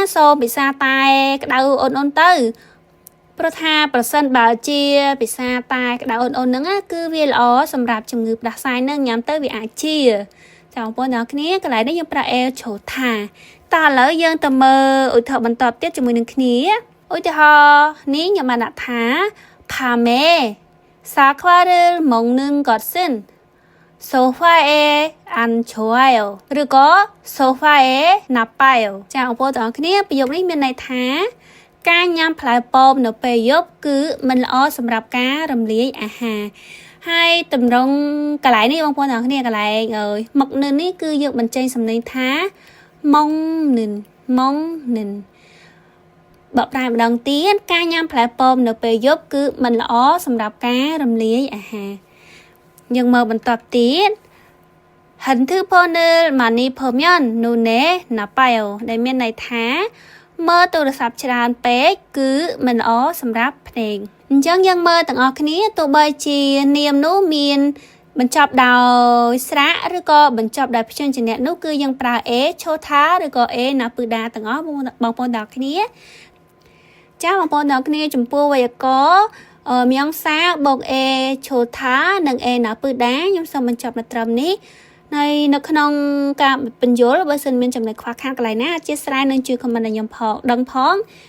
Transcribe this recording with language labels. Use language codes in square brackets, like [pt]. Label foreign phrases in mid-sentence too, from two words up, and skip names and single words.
[km] សូមពិសាតែក្តៅអ៊ុនទៅព្រោះថាប្រសិនបើជាពិសាតែក្តៅអ៊ុនហ្នឹងគឺវាល្អសម្រាប់ជំងឺផ្ដាសាយនឹងញ៉ាំទៅវាអាចជាចាបងប្អូនទាំងគ្នាកន្លែងនេះយើងប្រើ el ជ្រូថាតើឥឡូវយើងទៅមើលឧទាហរណ៍បន្តទៀតជាមួយនឹងគ្នាឧទាហរណ៍នេះខ្ញុំបានដាក់ថា [ko] 밤에 사과를 먹는 것은 소파에 안 좋아요. 그리고 소파에 나빠요. [km] ចាបងប្អូនទាំងអស់គ្នាប្រយោគនេះមានន័យថាការញ៉ាំផ្លែប៉ោមនៅពេលយប់គឺមិនល្អសម្រាប់ការរំលាយអាហារហើយតម្រងកន្លែងនេះបងប្អូនទាំងគ្នាកន្លែងមកនឹងនេះគឺ យើងបញ្ចេញសំឡេងថាម៉ងនិនបើប្រែម្ដងទៀតការញ៉ាំផ្លែប៉ោមនៅពេលយប់គឺមិនល្អសម្រាប់ការរំលាយអាហា រយើងមើលបន្តទៀត [ko] 핸드폰을 많이 보면 눈에 나빠요 [km] ដែលមានន័យថាមើលទូរស័ព្ទច្រើនពេកគឺមិនល្អ សម្រាប់ភ្នែកអញ្ចឹងយើងមើលទាំងអស់គ្នាទោះបីជានាមនោះមានបញ្ចប់ដោយស្រៈឬក៏បញ្ចប់ដោយព្យញ្ជនៈនោះគឺយើងប្រើ a ឈោថាឬក៏ a ណាពឺដាទាំងអស់បងប្អូនទាំងគ្នាចាបងប្អូនទាំងគ្នាចំពោះវេយ្យាករណ៍មៀងសាបូក a ឈោថានិង a ណាពឺដាខ្ញុំសូមបញ្ចប់នៅត្រឹមនេះហើយនៅក្នុងការបញ្យល់បើសិនមានចំណុចខ្វះខាតកន្លែងណាអធិស្ឋាននឹងជួយខមមិនឲ្យខ្ញុំផងដឹងផង